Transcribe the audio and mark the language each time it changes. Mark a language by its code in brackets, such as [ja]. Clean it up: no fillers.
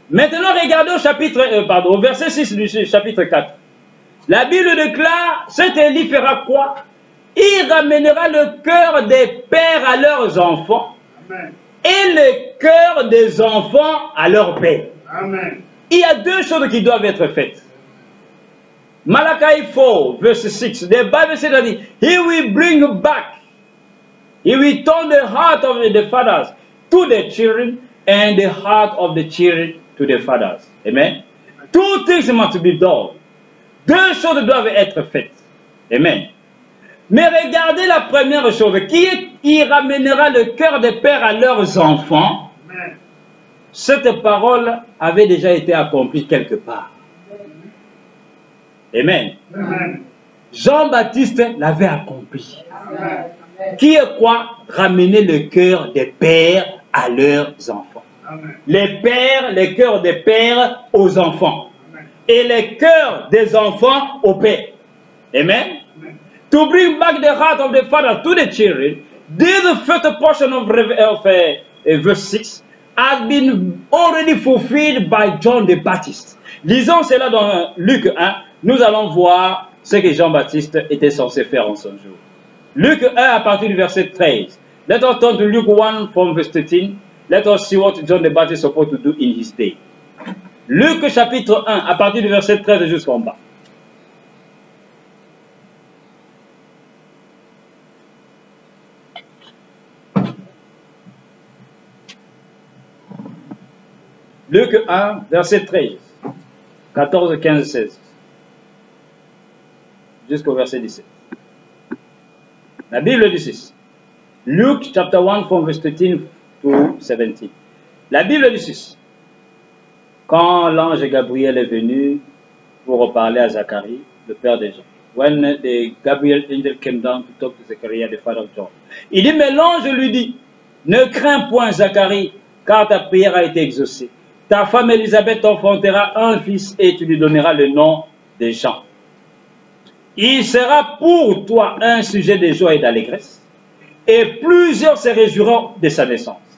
[fr] Maintenant, regardez au verset 6 du chapitre 4. La Bible déclare, cet Élie fera quoi? Il ramènera le cœur des pères à leurs enfants. Amen. Et le cœur des enfants à leurs pères. Amen. Il y a deux choses qui doivent être faites. [en] Malachi 4, verse 6, the Bible says that he will bring back, he will turn the heart of the fathers to the children and the heart of the children to the fathers. Amen. Two things must be done. [fr] Deux choses doivent être faites. Amen. Mais regardez la première chose, qui ramènera le cœur des pères à leurs enfants. Amen. Cette parole avait déjà été accomplie quelque part. Amen. Amen. Jean-Baptiste l'avait accompli. Amen. Qui est quoi? Ramener le cœur des pères à leurs enfants. Amen. Les pères, les cœurs des pères aux enfants. Amen. Et les cœurs des enfants aux pères. Amen. Amen. [en] To bring back the heart of the father to the children, this first portion of verse 6 has been already fulfilled by John the Baptist. [fr] Lisons cela dans Luc 1. Nous allons voir ce que Jean-Baptiste était censé faire en son jour. Luc 1 à partir du verset 13. [en] Let us turn to Luke 1 from verse 13. Let us see what John the Baptist was supposed to do in his day. [fr] Luc chapitre 1 à partir du verset 13 jusqu'en bas. Luc 1, verset 13, 14, 15, 16, jusqu'au verset 17. La Bible dit ceci. [en] Luke chapter 1 from verse 13 to 17. [fr] La Bible dit ceci. Quand l'ange Gabriel est venu pour reparler à Zacharie, le père de Jean. [en] When the Gabriel angel came down to talk to Zachariah, the father of John. [fr] Il dit, mais l'ange lui dit, ne crains point Zacharie, car ta prière a été exaucée. Ta femme Élisabeth t'enfantera un fils et tu lui donneras le nom de Jean. Il sera pour toi un sujet de joie et d'allégresse, et plusieurs se réjouiront de sa naissance.